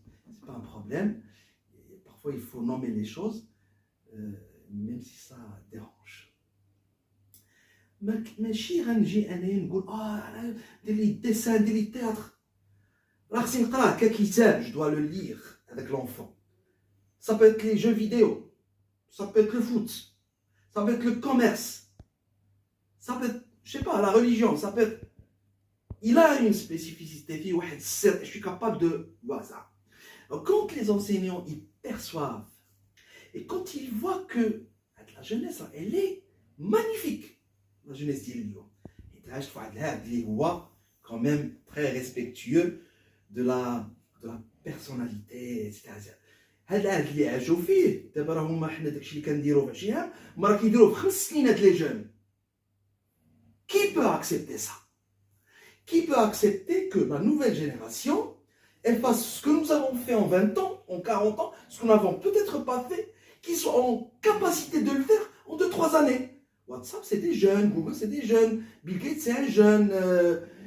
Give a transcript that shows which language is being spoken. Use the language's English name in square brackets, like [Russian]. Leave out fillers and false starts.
[French] C'est pas un problème. Et parfois il faut nommer les choses, même si ça dérange. [Arabic] ماشي غنجي انايا نقول دير لي ديسان دير لي تياتر راه خصني نقراه ككتاب. [French] Je dois le lire avec l'enfant. Ça peut être les jeux vidéo, ça peut être le foot, ça peut être le commerce, ça peut être, je sais pas, la religion, ça peut être... Il a une spécificité, je suis capable de voir ça. Donc, quand les enseignants ils perçoivent et quand ils voient que la jeunesse elle est magnifique, la jeunesse [Arabic] ديال اليوم يتعاش في واحد الهاد اللي هو [French] quand même très respectueux de la personnalité, etc. [Arabic] هاد العهد اللي عاشوا فيه دابا راه هما حنا داكشي اللي كنديرو في 20 عام هما راه كيديروه في 5 سنين هاد لي جون. [French] Qui peut accepter ça? Qui peut accepter que la nouvelle génération elle fasse ce que nous avons fait en 20 ans, en 40 ans, ce que nous n'avons peut-être pas fait, qu'ils soient en capacité de le faire en 2-3 années? WhatsApp, c'est des jeunes, Google, c'est des jeunes, Bill Gates, c'est un jeune.